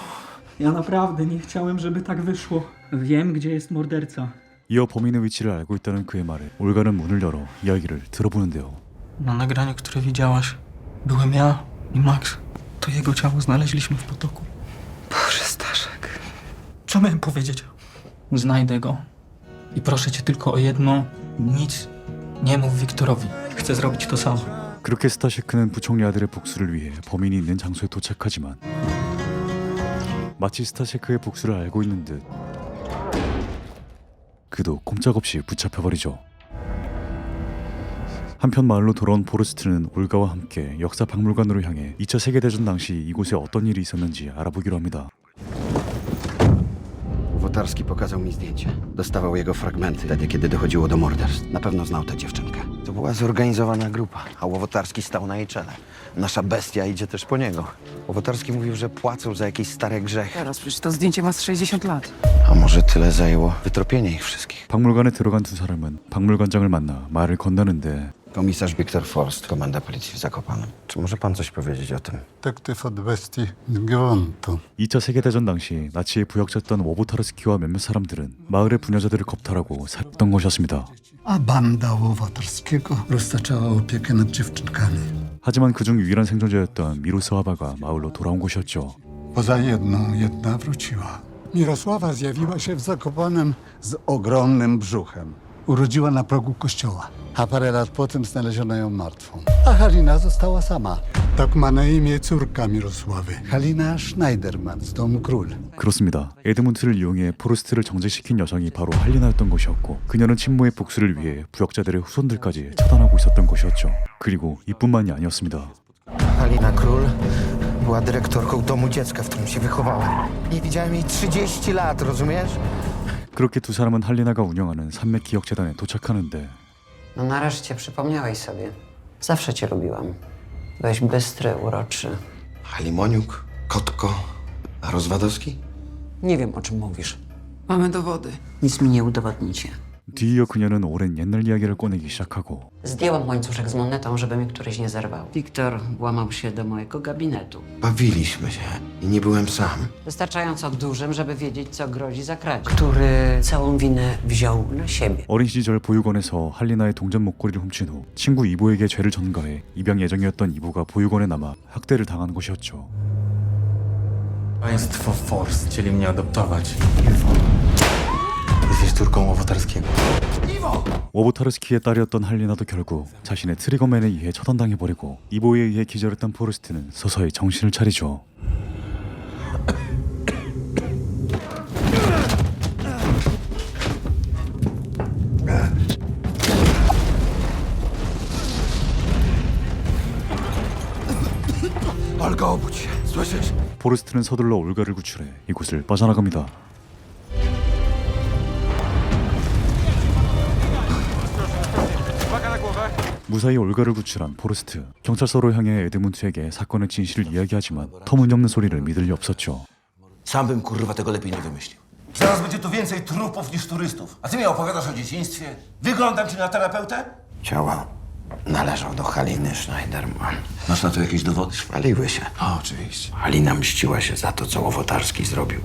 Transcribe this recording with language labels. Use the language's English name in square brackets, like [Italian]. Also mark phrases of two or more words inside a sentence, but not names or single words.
[Polish] Ja naprawdę nie chciałem, żeby tak wyszło. Wiem, gdzie jest morderca. [Korean] 이어 범인의 위치를 알고 있다는 그의 말에 올가는 문을 열어 이야기를 들어보는데요. [Polish] Na nagraniu, które widziałaś, byłem ja i Max. To jego ciało znaleźliśmy w potoku. Boże, Staszek. Co miałem powiedzieć? Znajdę go. I proszę cię tylko o jedno. Nic nie mów Wiktorowi. Chcę zrobić to samo. [Korean] 그렇게 스타셰크는 부총리 아들의 복수를 위해 범인이 있는 장소에 도착하지만 마치 스타셰크의 복수를 알고 있는 듯 그도 꼼짝없이 붙잡혀버리죠. 한편 마을로 돌아온 포르스트는 올가와 함께 역사 박물관으로 향해 2차 세계대전 당시 이곳에 어떤 일이 있었는지 알아보기로 합니다. [Polish] Wotarski pokazał mi zdjęcie. Dostawał jego fragmenty wtedy, kiedy dochodziło do morderstw. Na pewno znał tę dziewczynkę. To była zorganizowana grupa, a Łowotarski stał na jej czele. Nasza bestia idzie też po niego. Łowotarski mówił, że płacą za jakieś stare grzechy. Teraz przecież to zdjęcie ma z 60 lat. A może tyle zajęło wytropienie ich wszystkich. [Korean] 박물관에 들어간 두 사람은 박물관장을 만나 말을 건너는데 [Polish] Komisarz Wiktor Forst, komenda policji w Zakopanem. Czy może pan coś powiedzieć o tym? Detektyw od bestii Gwontu. [Korean] 2차 세계대전 당시 나치의 부역자였던 워부타르스키와 몇몇 사람들은 마을의 부녀자들을 겁탈하고 살했던 것이었습니다. [Polish] A banda Łowotarskiego roztaczała opiekę nad dziewczynkami. [Korean] 하지만 그중 유일한 생존자였던 미로스ława가 마을로 돌아온 곳이었죠. [Polish] Poza jedną, jedna wróciła. Mirosława zjawiła się w Zakopanem z ogromnym brzuchem. Urodziła na progu kościoła, a parę lat potem znaleziono ją martwą. A Halina została sama. Tak ma na imię córka Mirosławy. Halina Schneiderman z domu Król. [Korean] 그렇습니다. 에드문트를 이용해 포르스트를 정죄시킨 여성이 바로 할리나였던 것이었고 그녀는 친모의 복수를 위해 부역자들의 후손들까지 처단하고 있었던 것이었죠. 그리고 이뿐만이 아니었습니다. [Polish] Halina Król była dyrektorką domu dziecka, w którym się wychowałem. Nie widziałem jej 30 lat, rozumiesz? [Korean] 그렇게 두 사람은 할리나가 운영하는 산맥기억재단에 도착하는데 [Polish] No nareszcie przypomniałeś sobie. Zawsze cię lubiłam. Byłeś bystry, uroczy. Halimoniuk, Kotko, a Rozwadowski? Nie wiem, o czym mówisz. Mamy dowody. Nic mi nie udowodnicie. [Korean] 뒤이어 그녀는 오랜 옛날 이야기를 꺼내기 시작하고 [Polish] Zdjęłam łańcuszek z monetą, żeby mi któryś nie zerwał. Wiktor włamał się do mojego gabinetu. Bawiliśmy się i nie byłem sam. Wystarczająco dużym, żeby wiedzieć, co grozi za kradzież. Który całą winę wziął na siebie. [Korean] 어린 시절 보육원에서 할리나의 동전 목걸이를 훔친 후 친구 이보에게 죄를 전가해 입양 예정이었던 이보가 보육원에 남아 학대를 당한 것이었죠. [Polish] Państwo Forst chcieli mnie adoptować. Jesteś córką Łowotarskiego. [Korean] 워보타르스키의 딸이었던 할리나도 결국 자신의 트리거맨에 의해 처단당해버리고 이보에 의해 기절했던 포레스트는 서서히 정신을 차리죠. [Polish] Olga, obudź się. Słyszysz? [Korean] 포레스트는 서둘러 올가를 구출해 이곳을 빠져나갑니다. 무사히 올가를 구출한 포레스트. 경찰서로 향해 에드문트에게 사건의 진실을 이야기하지만 터무니없는 소리를 믿을 리 없었죠. [Polish] Sam bym kurwa tego lepiej nie wymyślił. Zaraz będzie tu więcej trupów niż turystów. A ty mi opowiadasz o dzieciństwie? Wyglądam ci na terapeutę? Ciała należą do Haliny Schneiderman. Masz na to jakieś dowody? Spaliły się. A, oczywiście. Halina mściła się za to, co Łowotarski zrobił.